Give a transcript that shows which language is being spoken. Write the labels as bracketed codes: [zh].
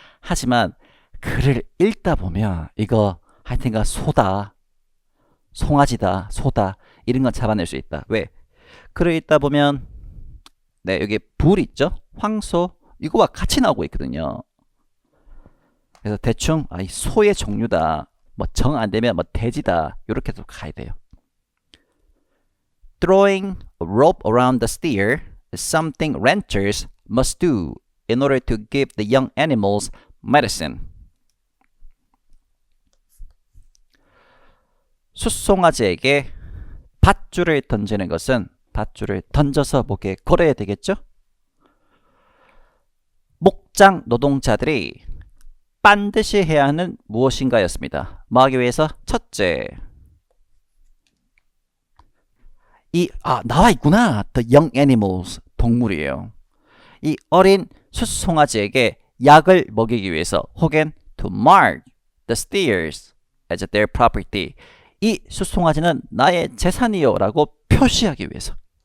[ko] 하지만 글을 읽다 보면 이거 하여튼가 소다, 송아지다, 소다 이런 건 잡아낼 수 있다. 왜? 글을 읽다 보면 네, 여기 불 있죠? 황소 이거와 같이 나오고 있거든요. 그래서 대충 이 소의 종류다. 뭐 정 안 되면 뭐 돼지다. 이렇게도 가야 돼요. [en] Throwing a rope around the steer is something ranchers must do in order to give the young animals medicine. [ko] 숫송아지에게 밧줄을 던지는 것은 밧줄을 던져서 목에 걸어야 되겠죠? 목장 노동자들이 반드시 해야 하는 무엇인가였습니다. 뭐 하기 위해서? 첫째, 나와 있구나. [en] The young animals, [ko] 동물이에요. 이 어린 숫송아지에게 약을 먹이기 위해서 혹은 [en] to mark the steers as their property. [ko] 이 숫송아지는 나의 재산이요 라고 표시하기 위해서.